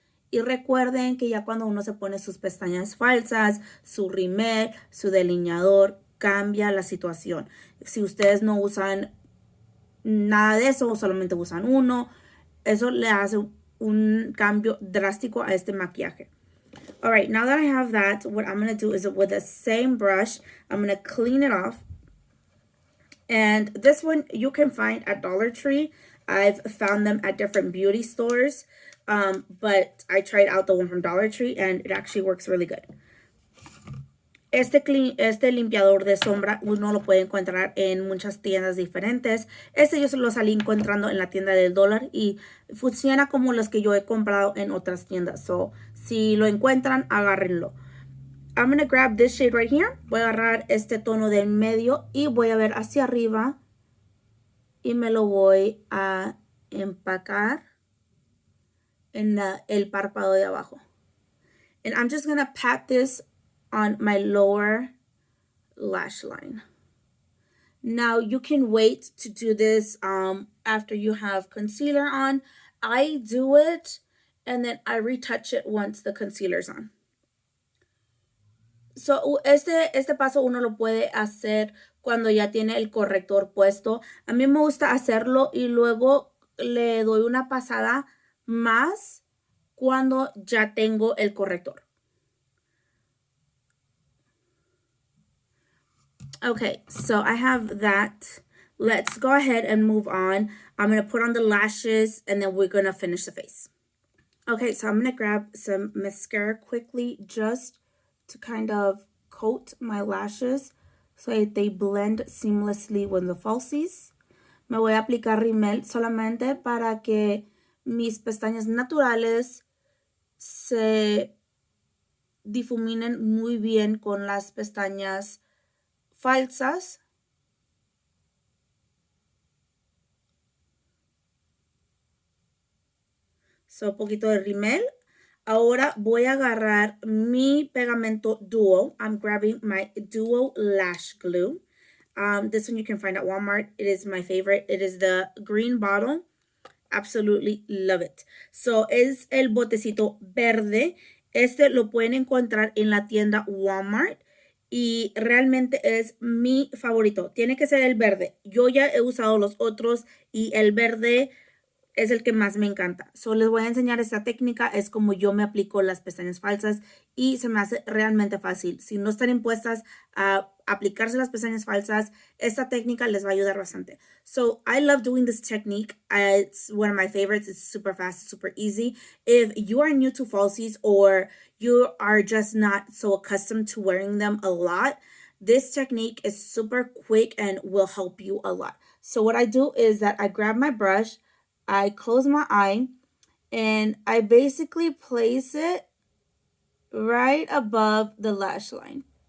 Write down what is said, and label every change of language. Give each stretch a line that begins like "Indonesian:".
Spanish: Y recuerden que ya cuando uno se pone sus pestañas falsas, su rímel, su delineador, cambia la situación. Si ustedes no usan nada de eso o solamente usan uno, eso le hace un cambio drástico a este maquillaje.
English: All right, now that I have that, what I'm going to do is with the same brush, I'm going to clean it off. And this one you can find at Dollar Tree. I've found them at different beauty stores, but I tried out the one from Dollar Tree and it actually works really good.
Spanish: Este limpiador de sombra uno lo puede encontrar en muchas tiendas diferentes. Este yo se lo salí encontrando en la tienda del dólar y funciona como los que yo he comprado en otras tiendas. So, si lo encuentran, agárrenlo.
English: I'm going to grab this shade right here.
Spanish: Voy a agarrar este tono de en medio y voy a ver hacia arriba y me lo voy a empacar en el párpado de abajo.
English: And I'm just going to pat this on my lower lash line. Now you can wait to do this after you have concealer on. I do it and then I retouch it once the concealer's on.
Spanish: So, este paso uno lo puede hacer cuando ya tiene el corrector puesto. A mí me gusta hacerlo y luego le doy una pasada más cuando ya tengo el corrector.
English: Okay, so I have that. Let's go ahead and move on. I'm going to put on the lashes and then we're going to finish the face. Okay, so I'm going to grab some mascara quickly just to kind of coat my lashes so that they blend seamlessly with the falsies.
Spanish: Me voy a aplicar rímel solamente para que mis pestañas naturales se difuminen muy bien con las pestañas falsas. So, un poquito de rímel. Ahora voy a agarrar mi pegamento Duo.
English: I'm grabbing my Duo Lash Glue. This one you can find at Walmart. It is my favorite. It is the green bottle. Absolutely love it.
Spanish: So, es el botecito verde. Este lo pueden encontrar en la tienda Walmart. Y realmente es mi favorito. Tiene que ser el verde. Yo ya he usado los otros y el verde es el que más me encanta. So, les voy a enseñar esta técnica. Es como yo me aplico las pestañas falsas y se me hace realmente fácil. Si no están impuestas a aplicarse las pestañas falsas, esta técnica les va a ayudar bastante.
English: So, I love doing this technique. It's one of my favorites. It's super fast, super easy. If you are new to falsies or you are just not so accustomed to wearing them a lot, this technique is super quick and will help you a lot. So, what I do is that I grab my brush, I close my eye, and I basically place it right above the lash line.